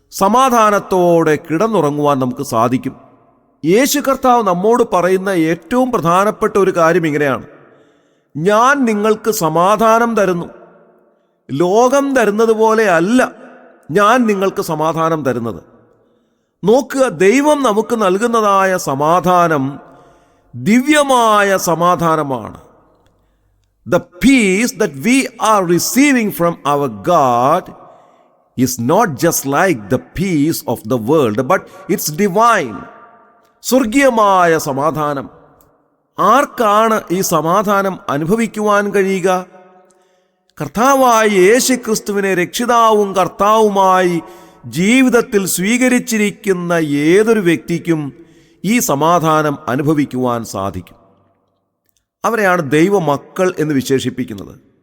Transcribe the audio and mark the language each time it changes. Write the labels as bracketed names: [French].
[Malayalam] സമാധാനത്തോടെ കിടന്നുറങ്ങുവാൻ നമുക്ക് സാധിക്കും. യേശു കർത്താവ് നമ്മോട് പറയുന്ന ഏറ്റവും പ്രധാനപ്പെട്ട ഒരു കാര്യം ഇങ്ങനെയാണ്: ഞാൻ നിങ്ങൾക്ക് സമാധാനം തരുന്നു. ലോകം തരുന്നത് പോലെ അല്ല ഞാൻ നിങ്ങൾക്ക് സമാധാനം തരുന്നത്. നോക്കുക, ദൈവം നമുക്ക് നൽകുന്നതായ സമാധാനം ദിവ്യമായ സമാധാനമാണ്. [English] The peace that we are receiving from our God is not just like the peace of the world, but it's divine. [Malayalam] സ്വർഗീയമായ സമാധാനം. ആർക്കാണ് ഈ സമാധാനം അനുഭവിക്കുവാൻ കഴിയുക? കർത്താവായ യേശുക്രിസ്തുവിനെ രക്ഷിതാവും കർത്താവുമായി ജീവിതത്തിൽ സ്വീകരിച്ചിരിക്കുന്ന ഏതൊരു വ്യക്തിക്കും ഈ സമാധാനം അനുഭവിക്കുവാൻ സാധിക്കും. അവരെയാണ് ദൈവമക്കൾ എന്ന് വിശേഷിപ്പിക്കുന്നത്.